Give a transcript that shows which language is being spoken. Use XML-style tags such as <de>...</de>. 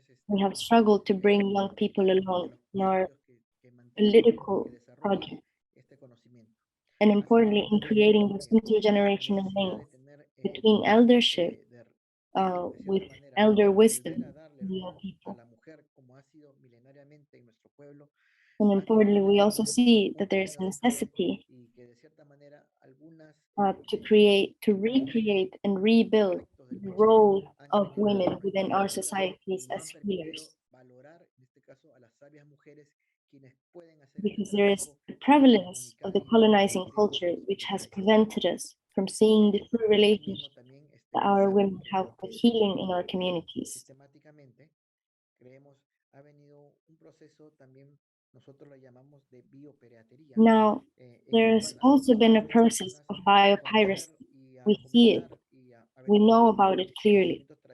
<en>We have struggled to bring young people along in our political project, and importantly, in creating this intergenerational link between eldership with elder wisdom young people.</en> <es>la mujer, como ha sido milenariamente en nuestro pueblo,</es> <en>And importantly, we also see that there is a necessity</en> <es>y que de cierta manera algunas</es> <en>to recreate and rebuild the role of women within our societies as healers,</en> <es>valorar, en este caso, a las sabias mujeres quienes pueden hacer</es> <en>because there is the prevalence of the colonizing culture which has prevented us from seeing the true relationship that our women have with healing in our communities.</en> <es>Sistemáticamente, creemos, ha venido un proceso también, nosotros lo llamamos de biopiratería.</es> <en>Now, there's also been a process of biopiracy. We see it. We know about it clearly.</en>